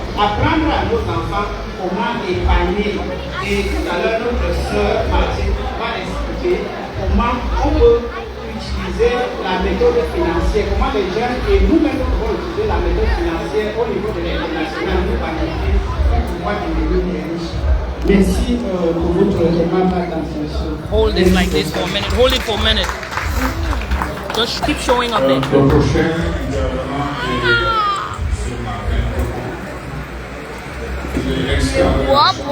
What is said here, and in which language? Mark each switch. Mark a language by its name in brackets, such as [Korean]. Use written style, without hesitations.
[French] Apprendre à nos enfants comment épargner. Et tout à l'heure, notre sœur Martine va expliquer comment on peut utiliser la méthode financière, comment les jeunes et nous-mêmes pouvons utiliser la méthode financière au niveau de l'international pour planifier pour pouvoir devenir riches. Merci pour votre aimable attention. [English] Hold it like this for a minute. Hold it for a minute. Just keep showing up there. [French] Le prochain gouvernement est ce matin. Il est extraordinaire.